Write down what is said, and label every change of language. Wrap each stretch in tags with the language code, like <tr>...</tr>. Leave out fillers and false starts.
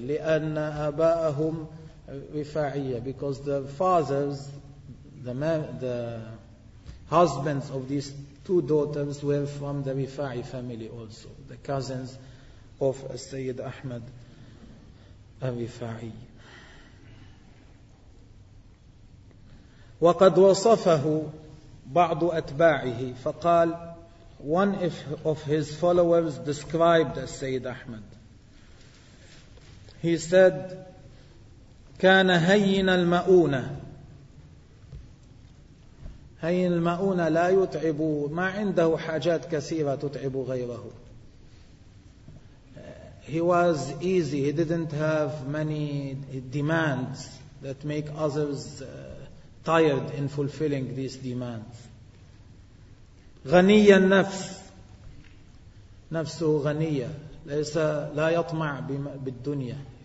<ar>لأن أباءهم رفاعية,</ar> <en>because the fathers, the husbands of these two daughters were from the رفاعي family also, the cousins of السيد أحمد الرفاعي.</en> <ar>وقد وصفه بعض أتباعه فقال.</ar> <en>One of his followers described as Sayyid Ahmad. He said,</en> <ar>كان هين المؤونة. هين المؤونة لا يتعب, ما عنده حاجات كثيرة تتعب غيره.</ar> <en>He was easy. He didn't have many demands that make others tired in fulfilling these demands.</en> <ar>غني النفس. نفسه غنية, ليس لا يطمع بالدنيا.</ar>